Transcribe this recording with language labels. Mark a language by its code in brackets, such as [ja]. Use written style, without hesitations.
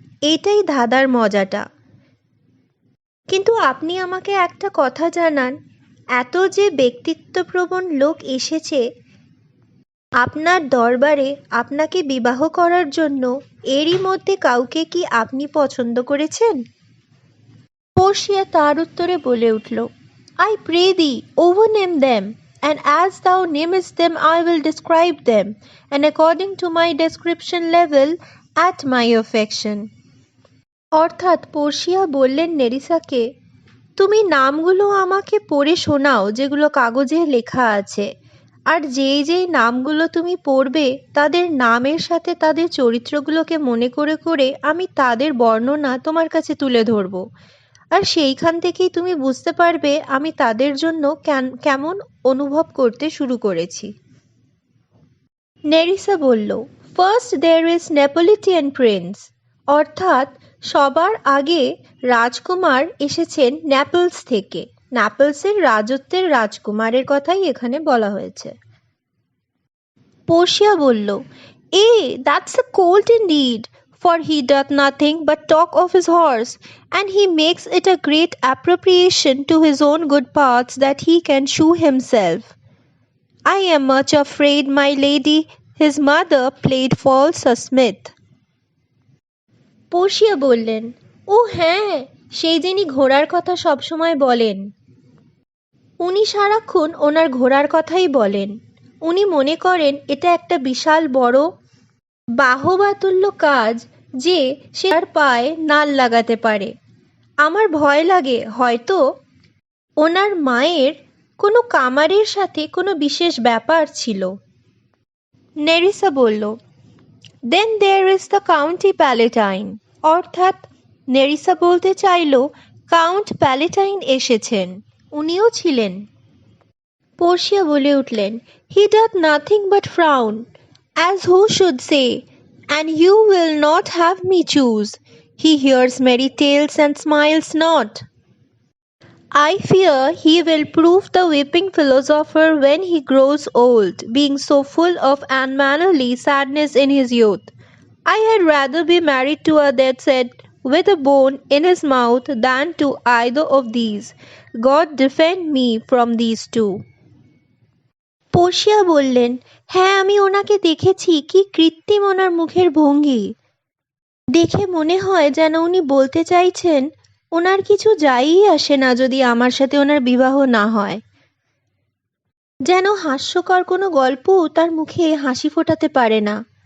[bn] এটাই ধাঁধার মজাটা। কিন্তু আপনি আমাকে একটা কথা জানান, এত যে ব্যক্তিত্বপ্রবণ লোক এসেছে আপনার দরবারে আপনাকে বিবাহ করার জন্য, এরই মধ্যে কাউকে কি আপনি পছন্দ করেছেন? পোর্সিয়া তার উত্তরে বলে উঠল, [en] I pray thee, overname them, and as thou namest them I will describe them, and according to my description level at my affection. [bn] অর্থাৎ পোর্সিয়া বললেন নেরিসাকে, তুমি নামগুলো আমাকে পড়ে শোনাও যেগুলো কাগজে লেখা আছে, আর যেই যেই নামগুলো তুমি পড়বে তাদের নামের সাথে তাদের চরিত্রগুলোকে মনে করে করে আমি তাদের বর্ণনা তোমার কাছে তুলে ধরব, আর সেইখান থেকেই তুমি বুঝতে পারবে আমি তাদের জন্য কেমন অনুভব করতে শুরু করেছি। নেরিসা বলল, [en] first there is Neapolitan prince, [bn] অর্থাৎ সবার আগে রাজকুমার এসেছেন নেপলস থেকে। নেপলসের রাজত্বের রাজকুমারের কথাই এখানে বলা হয়েছে। পোর্সিয়া বলল, [en] that's a colt indeed, for he doth nothing but talk of his horse, and he makes it a great appropriation to his own good parts that he can shoe himself. I am much afraid my lady his mother played false a smith. [bn] Portia বললেন, ও হ্যাঁ, সেই যিনি ঘোড়ার কথা সবসময় বলেন। উনি সারাক্ষণ ওনার ঘোড়ার কথাই বলেন। উনি মনে করেন এটা একটা বিশাল বড় বাহবাতুল্য কাজ যে সে তার পায়ে নাল লাগাতে পারে। আমার ভয় লাগে হয়তো ওনার মায়ের কোনো কামারের সাথে কোনো বিশেষ ব্যাপার ছিল। নেরিসা বলল, [en] then there is the county palatine, [bn] অর্থাৎ নেরিসা বলতে চাইল কাউন্ট প্যালেটাইন এসেছেন, উনিও ছিলেন। পোর্সিয়া বলে উঠলেন, [en] He doth nothing but frown, as who should say, and you will not have me choose. He hears merry tales and smiles not. I fear he will prove the weeping philosopher when he grows old, being so full of unmannerly sadness in his youth. I had rather be married to a death's head with a bone in his mouth than to either of these. God defend me from these two. [bn] পড়শিয়া বললেন, হ্যাঁ আমি ওনাকে দেখেছি, কি কৃত্রিম ওনার মুখের ভঙ্গি। দেখে মনে হয় যেন উনি বলতে চাইছেন ওনার কিছু যাইই আসে না যদি আমার সাথে ওনার বিবাহ না হয়। যেন হাস্যকর কোনো গল্পও তার মুখে হাসি ফোটাতে পারে না।